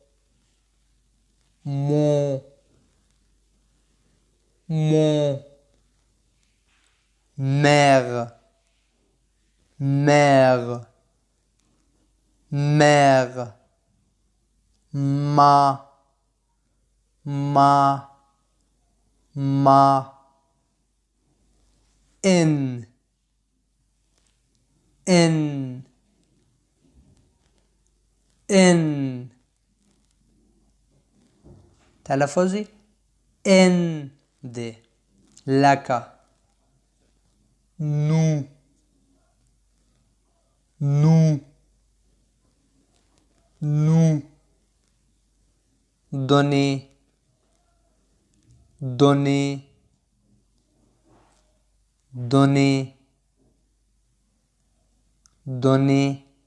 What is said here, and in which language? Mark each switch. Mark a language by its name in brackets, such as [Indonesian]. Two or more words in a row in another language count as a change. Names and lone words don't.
[French] mère mère mère ma haine haine haine [Pashto] تلفظی ان ده لکه [French] nous nous nous donner donner donner donner